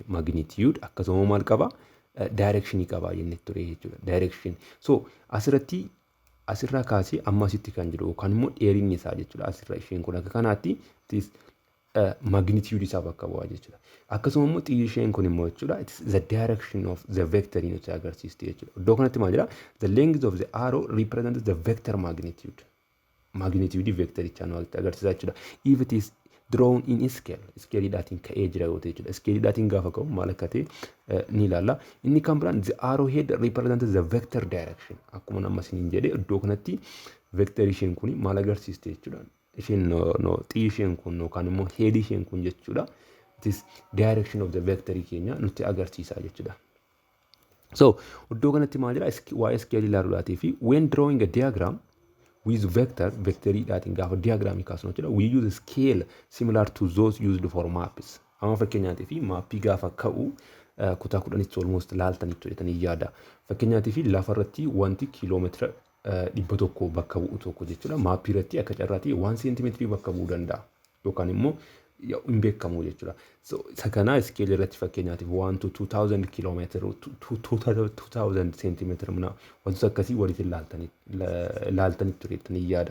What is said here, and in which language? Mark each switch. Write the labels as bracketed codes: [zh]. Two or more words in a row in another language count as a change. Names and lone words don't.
[om] Magnitude akkasuma maal qaba? Direction qaba jennee ture jechuudha. Direction. So asirratti asirraa kaasee ammasitti kan jiru yookaan immoo dheerinni isaa jechuudha. Asirraa isheen kun akka kanaatti magnitude isaa bakka bu'aa jechuudha. Akkasuma immoo xiyyi isheen kun immoo jechuudha [en] the direction of the vector [om] nuti agarsiisti jechuudha. Iddoo kanatti maal jedha? [en] The length of the arrow represents the vector magnitude. [om] Magnitude vectorichaa nu agarsiisa jechuudha. [en] If it is drawn in scale, [om] scaleedhaatiin ka'ee jira yoo ta'e jechuudha. Scaleedhaatiin gaafa ka'u maal akka ta'e ni ilaalla. Inni kan biraan [en] the arrow head represents the vector direction. [om] Akkuma amma isiniin jedhee iddoo kanatti vector isheen kun maal agarsiiste jechuudha. Isheen xiyyi isheen kun yookaan immoo head isheen kun jechuudha. [en] It is direction of the vector [om] keenya nutti agarsiisa jechuudha. So iddoo kanatti maal jedha? Waa'ee scale ilaaluudhaatii fi [en] when drawing a diagram with [om] vectoriidhaatiin gaafa diagraamii kaasnu jechuudha. [en] We use a scale similar to those used for maps. [om] Amma fakkeenyaatiif fi maappii gaafa ka'u kutaa 10 almost laaltanitti jedhanii yaada. Fakkeenyaatiif lafarratti wanti kiiloomeetira 100 bakka bu'u tokko jechuudha. Maappii irratti akka carraatti 1 cm bakka bu'uu danda'a. Yookaan immoo hin beekamu jechuudha. So isa kana scale irratti fakkeenyaatiif 1 to 2000 kiiloomeetira 2000 centimeetira mana wantoota akkasii walitti laaltanitti tureettanii yaada.